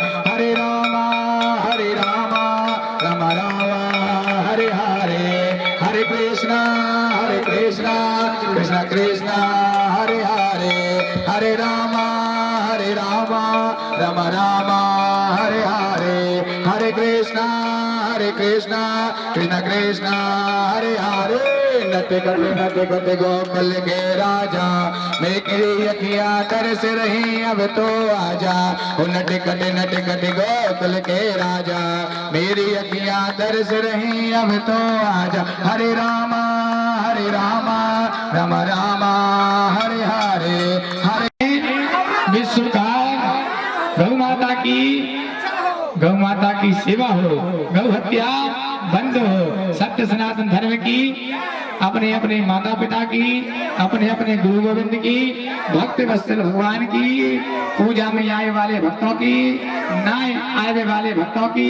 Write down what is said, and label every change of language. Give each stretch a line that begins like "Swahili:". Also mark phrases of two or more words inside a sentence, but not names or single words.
Sanskrit: हरे राम राम राम हरे हरे, हरे कृष्णा कृष्ण कृष्ण हरे हरे, हरे राम राम राम हरे हरे, हरे कृष्ण कृष्ण कृष्ण हरे हरे।
Hindi: नट कटे गोकुल के राजा, मेरी अखियां तरस रही अब तो आजा। नट कटे गोकुल के राजा, मेरी अखियां तरस रही अब तो आजा। हरे राम राम राम हरे हरे, हरे विश्व का गौ माता की सेवा हो, गौ हत्या बंद हो, सत्य सनातन धर्म की, अपने अपने माता पिता की, अपने अपने गुरु गोविंद की, भक्त वत्सल भगवान की, पूजा में आए वाले भक्तों की, न आए वाले भक्तों की।